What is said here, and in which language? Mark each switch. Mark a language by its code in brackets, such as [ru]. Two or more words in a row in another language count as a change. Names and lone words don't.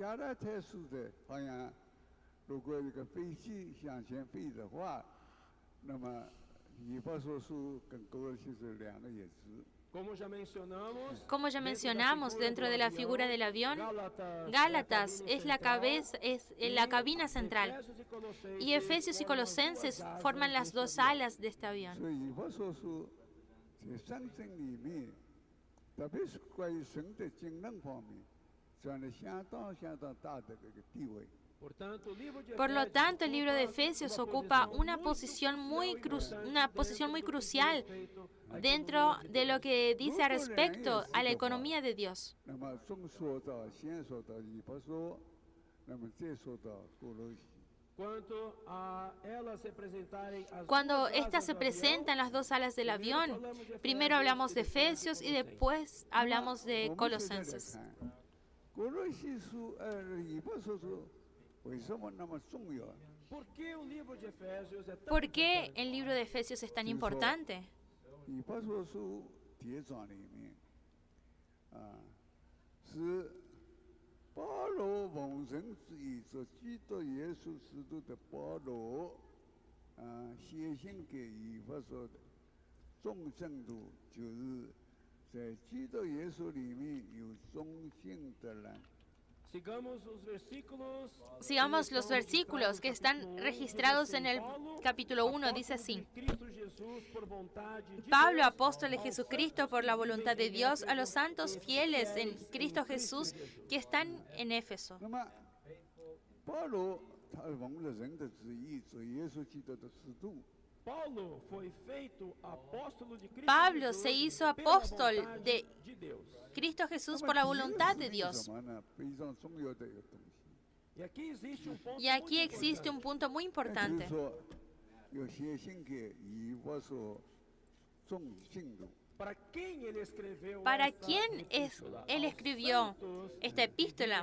[zh] 加拉太书的，好像如果这个飞机向前飞的话，那么以弗所书跟哥罗西是两个意思。 [es] Como ya mencionamos, dentro de la figura del avión, Gálatas es la cabeza, es la cabina central. Y Efesios y Colosenses forman las dos alas de este avión. [zh] 所以以弗所书在圣经里面，特别是关于神的经纶方面，占了相当大的这个地位。 [es] Por lo tanto, el libro de Efesios ocupa una posición muy crucial dentro de lo que dice respecto a la economía de Dios. [zh] 那么从说到先说到以弗所，那么再说到哥罗西。 [es] Cuando estas se presentan las dos alas del avión, primero hablamos de Efesios y después hablamos de Colosenses. [zh] 哥罗西书以弗所书为什么那么重要？ [es] ¿Por qué el libro de Efesios es tan importante? [zh] 以弗所书第一章里面，是保罗奉神之意，说基督耶稣使徒的保罗，写信给以弗所的众圣徒，就是在基督耶稣里面有忠心的人。 [es] Sigamos los versículos que están registrados en el capítulo 1. Dice así: Pablo, apóstol de Jesucristo por la voluntad de Dios, a los santos fieles en Cristo Jesús que están en Éfeso. [zh] 那么，保罗他奉了神的旨意，做耶稣基督的使徒。 [es] Pablo se hizo apóstol de Cristo Jesús por la voluntad de Dios. Y aquí existe un punto muy importante. ¿Para quién él escribió esta epístola?